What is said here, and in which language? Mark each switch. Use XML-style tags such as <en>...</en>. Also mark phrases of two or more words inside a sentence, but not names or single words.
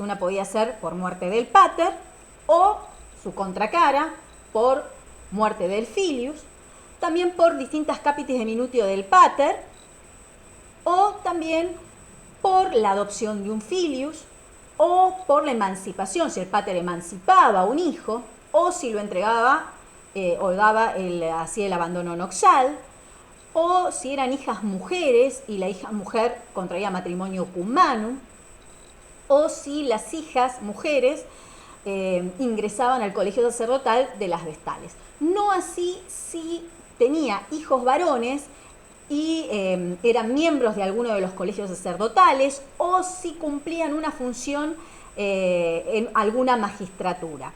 <es>Una podía ser por muerte del pater, o su contracara, por muerte del filius, también por distintas</es> <la>capitis de minutio</la> <es>del pater, o también por la adopción de un filius, o por la emancipación, si el pater emancipaba a un hijo, o si lo entregaba o hacía el abandono noxal, o si eran hijas mujeres y la hija mujer contraía matrimonio</es> <la>cum manum,</la> <es>o si las hijas mujeres ingresaban al colegio sacerdotal de las vestales. No así si tenía hijos varones y eran miembros de alguno de los colegios sacerdotales, o si cumplían una función en alguna magistratura.</es>